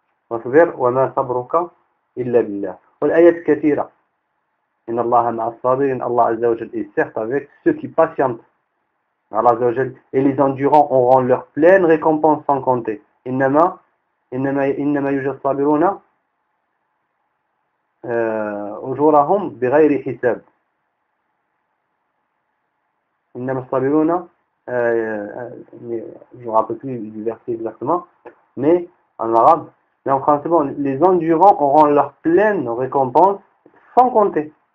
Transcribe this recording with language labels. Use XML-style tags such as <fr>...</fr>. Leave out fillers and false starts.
<ar>واصبر وما صبرك إلا بالله. والآيات كثيرة. إن الله مع الصابرين.</ar> <fr>Allah Azza wa Jal est certes avec ceux qui patientent. Allah Azza wa Jal, et les endurants auront leur pleine récompense sans compter.</fr> <ar>إنما يوجد الصابرون أجورهم بغير حساب. إنما الصابرون,</ar> <fr>je ne me rappelle plus du verset exactement, mais en arabe, mais en français, bon, les endurants auront leur pleine récompense sans compter.</fr>